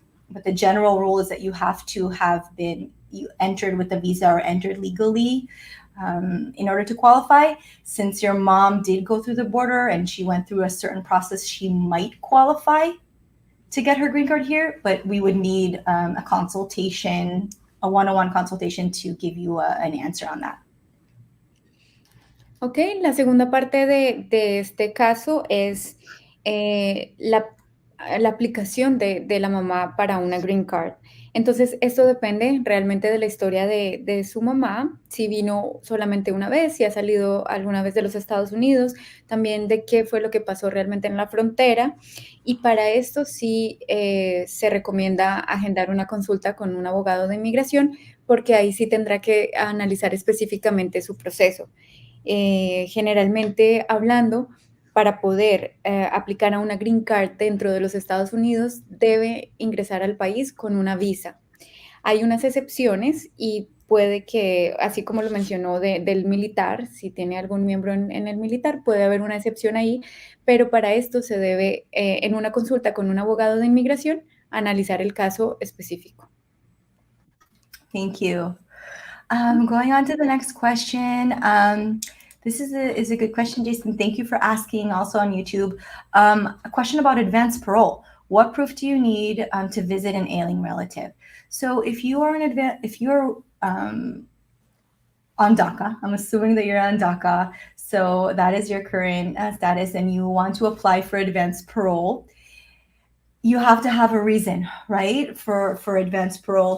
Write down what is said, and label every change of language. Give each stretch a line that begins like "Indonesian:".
English: But the general rule is that you have to have you entered with a visa or entered legally in order to qualify. Since your mom did go through the border and she went through a certain process, she might qualify to get her green card here, but we would need a consultation, a one-on-one consultation to give you an answer on that.
Spanish: Ok, la segunda parte de este caso es la aplicación de la mamá para una green card. Entonces, esto depende realmente de la historia de su mamá, si vino solamente una vez, si ha salido alguna vez de los Estados Unidos, también de qué fue lo que pasó realmente en la frontera. Y para esto sí se recomienda agendar una consulta con un abogado de inmigración, porque ahí sí tendrá que analizar específicamente su proceso. Generalmente hablando, para poder aplicar a una green card dentro de los Estados Unidos, debe ingresar al país con una visa. Hay unas excepciones y puede que, así como lo mencionó del militar, si tiene algún miembro en el militar, puede haber una excepción ahí, pero para esto se debe, en una consulta con un abogado de inmigración, analizar el caso específico.
English: Thank you. Going on to the next question. This is a good question, Jason. Thank you for asking. Also on YouTube, a question about advance parole. What proof do you need to visit an ailing relative? So if you are on DACA, I'm assuming that you're on DACA, so that is your current status, and you want to apply for advance parole, you have to have a reason, right, for advance parole.